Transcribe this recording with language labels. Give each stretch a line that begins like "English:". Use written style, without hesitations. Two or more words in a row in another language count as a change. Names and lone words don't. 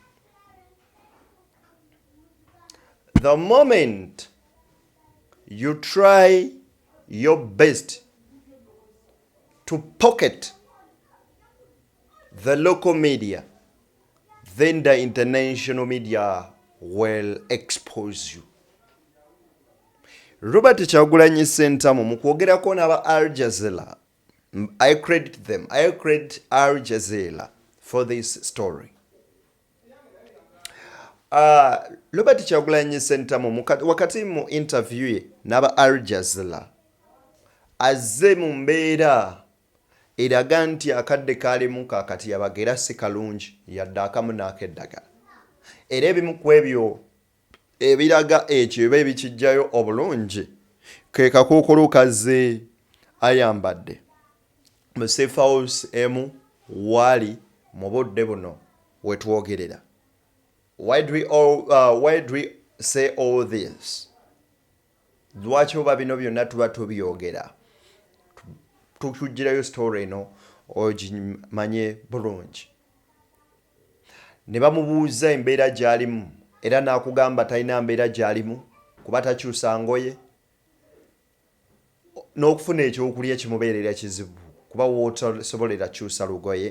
English: The moment you try your best to pocket the local media, then the international media will expose you.
Ganda: Robert Kyagulanyi Ssentamu mu kwogerako n'aba Al Jazeera,
English: I credit them. I credit Al Jazeera for this story.
Ganda: Robert Kyagulanyi Ssentamu wakati mu interview ye n'aba Al Jazeera azze mu mbeera eraga nti akadde kaalimu kaakati yabagera si kalungi yadde akamu n'akeddagala. Era ebimu ku ebyo ebiraga ekyo eba ebikijjayo obulungi ke kakookolo kazze ayambadde mu safe house emu wali mu budde buno wetwogerera.
English: Why do we say all this?
Ganda: Lwaki oba bino byonna tuba tubyogera tukujjirayo story eno ogimanye bulungi. Ne bamubuuza embeera gy'alimu era n'akugamba talina mbeera gy'alimu kuba takyusa ngoye n'okufuna ekyokulya kimubeerera kizibu kuba wootasobolera kyusa lugoye.